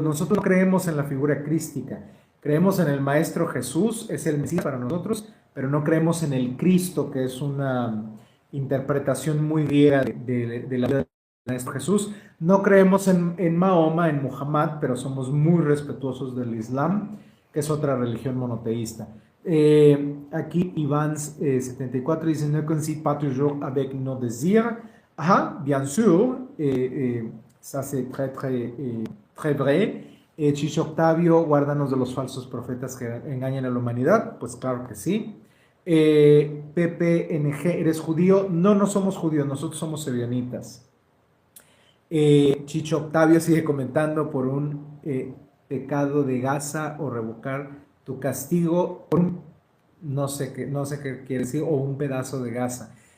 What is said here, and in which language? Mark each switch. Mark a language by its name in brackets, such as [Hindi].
[Spanish] Nosotros no creemos en la figura crística. Creemos en el Maestro Jesús, es el Mesías para nosotros, pero no creemos en el Cristo, que es una interpretación muy griega de la vida del Maestro Jesús. No creemos en Mahoma, en Muhammad, pero somos muy respetuosos del Islam, que es otra religión monoteísta. Aquí Iván 74 dice, [French] ne concilie pas toujours avec nos désirs. Ah, bien sûr, ça c'est très vrai. [Spanish] Chicho Octavio, guárdanos de los falsos profetas que engañan a la humanidad. Pues claro que sí. PPNG, ¿eres judío? No, no somos judíos, nosotros somos sevianitas. Chicho Octavio sigue comentando por un pecado de Gaza o revocar tu castigo por un, no sé qué quiere decir, o un pedazo de Gaza.